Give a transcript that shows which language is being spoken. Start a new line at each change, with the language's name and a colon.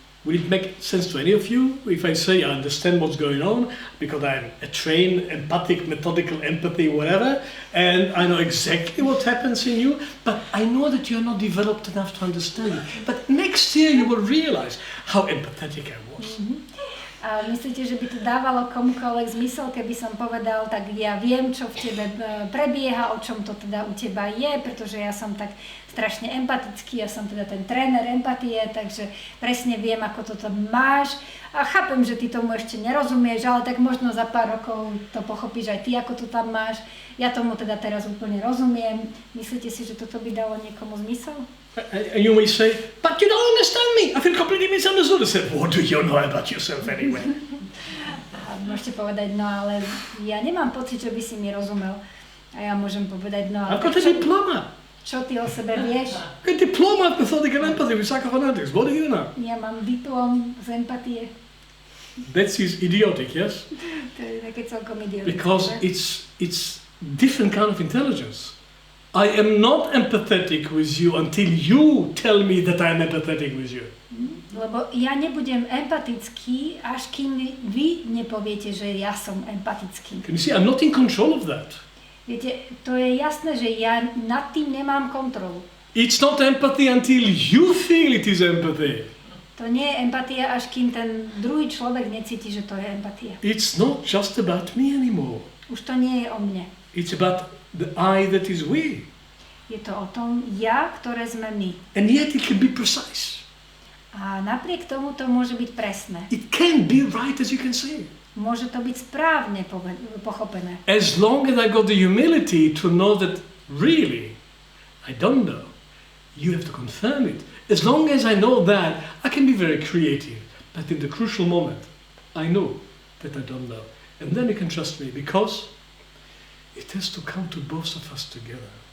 English: Would it make sense to any of you if I say I understand what's going on because I'm a trained empathic, methodical empathy, whatever, and I know exactly what happens in you, but I know that you're not developed enough to understand it. But next year you will realize how empathetic I was.
Slovak: A myslíte, že by to dávalo komukoľvek zmysel, keby som povedal, tak ja viem, čo v tebe prebieha, o čom to teda u teba je, pretože ja som tak strašne empatický, ja som teda ten tréner empatie, takže presne viem, ako toto máš a chápem, že ty tomu ešte nerozumieš, ale tak možno za pár rokov to pochopíš aj ty, ako to tam máš. Ja tomu teda teraz úplne rozumiem. Myslíte si, že toto by dalo niekomu zmysel?
English: And you may say, but you don't understand me. I feel completely misunderstood. I said, what do you know about yourself anyway?
Slovak: A môžete povedať, no ale ja nemám pocit, že by si mi rozumel. A ja môžem povedať, no ale...
English: I've got a diploma.
Slovak: Čo ty o sebe vieš?
English: A diploma of Methodical Empathy with Psychophonetics. What do you know?
Slovak: Ja mám diplom z empatie.
English: That is idiotic, yes?
Slovak: To je také celkom idiotické.
English: Because it's different kind of intelligence. I am not empathetic with you until you tell me that I'm empathetic with you.
Slovak: Lebo ja nebudem empatický, až kým vy nepoviete, že ja som empatický.
English: Can you see, I'm not in control of that.
Slovak: Viete, to je jasné, že ja nad tým nemám kontrolu.
English: It's not empathy until you feel it is empathy.
Slovak: To nie je empatia, až kým ten druhý človek necíti, že to je empatia.
English: It's not just about me anymore.
Slovak: Už to nie je o mne.
English: It's about the I that is we.
Slovak: Je to o tom ja, ktoré sme my.
English: And yet it can be precise.
Slovak: A napriek tomu to môže byť presné.
English: It can be right as you can see.
Slovak: Môže to byť správne pochopené.
English: As long as I got the humility to know that really, I don't know, you have to confirm it. As long as I know that, I can be very creative. But in the crucial moment, I know that I don't know. And then you can trust me, because it has to come to both of us together.